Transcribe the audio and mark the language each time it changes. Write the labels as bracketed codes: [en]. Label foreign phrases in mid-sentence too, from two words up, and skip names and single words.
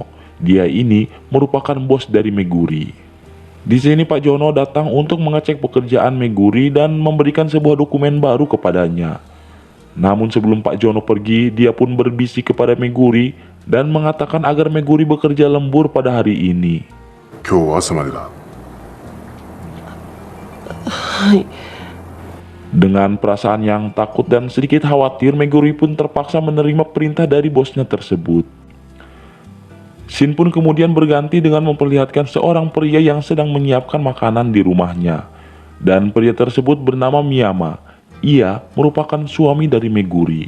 [id] Dia ini merupakan bos dari Meguri. Di sini Pak Jono datang untuk mengecek pekerjaan Meguri dan memberikan sebuah dokumen baru kepadanya. Namun sebelum Pak Jono pergi, dia pun berbisik kepada Meguri dan mengatakan agar Meguri bekerja lembur pada hari ini. [ja] 今日朝までだ。はい。 [id] Dengan perasaan yang takut dan sedikit khawatir, Meguri pun terpaksa menerima perintah dari bosnya tersebut. Scene pun kemudian berganti dengan memperlihatkan seorang pria yang sedang menyiapkan makanan di rumahnya. Dan pria tersebut bernama Miyama. Ia merupakan suami dari Meguri.